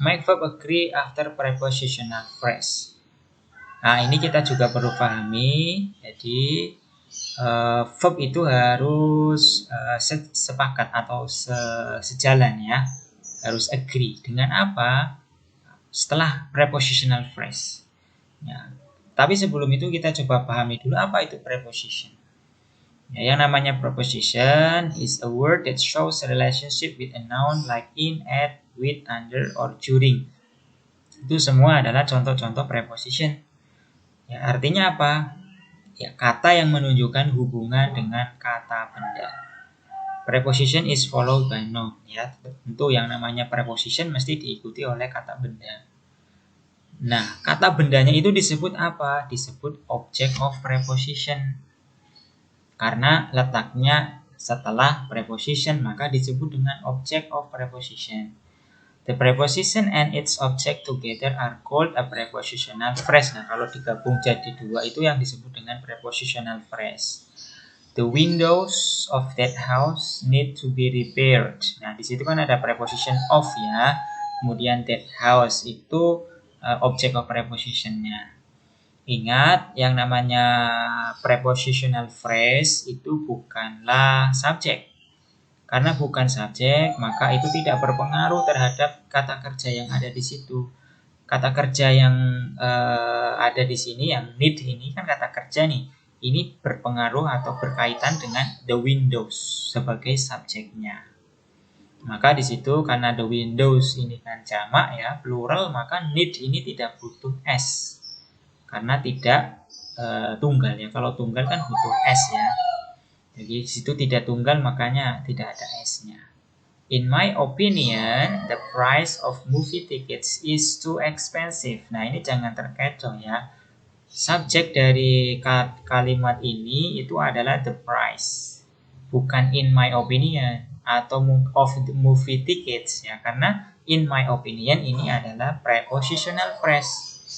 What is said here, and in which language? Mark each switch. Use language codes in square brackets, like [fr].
[en] Make verb agree after prepositional phrase. [id] Nah, ini kita juga perlu pahami. Jadi verb itu harus sepakat atau sejalan ya, harus agree dengan apa? Setelah prepositional phrase. Ya. Tapi sebelum itu kita coba pahami dulu apa itu preposition. Ya, yang namanya [en] preposition is a word that shows a relationship with a noun like in, at, with, under, or during. [id] Itu semua adalah contoh-contoh preposition. Ya, artinya apa? Ya, kata yang menunjukkan hubungan dengan kata benda. [en] Preposition is followed by noun. [id] Ya, tentu yang namanya preposition mesti diikuti oleh kata benda. Nah, kata bendanya itu disebut apa? Disebut object of preposition. Karena letaknya setelah preposition, maka disebut dengan object of preposition. [en] The preposition and its object together are called a prepositional phrase. [id] Nah, kalau digabung jadi dua itu yang disebut dengan prepositional phrase. [en] The windows of that house need to be repaired. [id] Nah, di situ kan ada preposition of ya. Kemudian that house itu object of prepositionnya. Ingat, yang namanya prepositional phrase itu bukanlah subjek. Karena bukan subjek, maka itu tidak berpengaruh terhadap kata kerja yang ada di situ. Kata kerja yang ada di sini, yang need ini kan kata kerja nih. Ini berpengaruh atau berkaitan dengan the windows sebagai subjeknya. Maka di situ karena the windows ini kan jamak ya, plural, maka need ini tidak butuh s. Karena tidak tunggal ya. Kalau tunggal kan butuh s ya. Jadi di situ tidak tunggal makanya tidak ada s-nya. [en] In my opinion, the price of movie tickets is too expensive. [id] Nah, ini jangan terkecoh ya. Subjek dari kalimat ini itu adalah the price, bukan [en] in my opinion [id] atau of the movie tickets ya, karena in my opinion ini adalah prepositional phrase.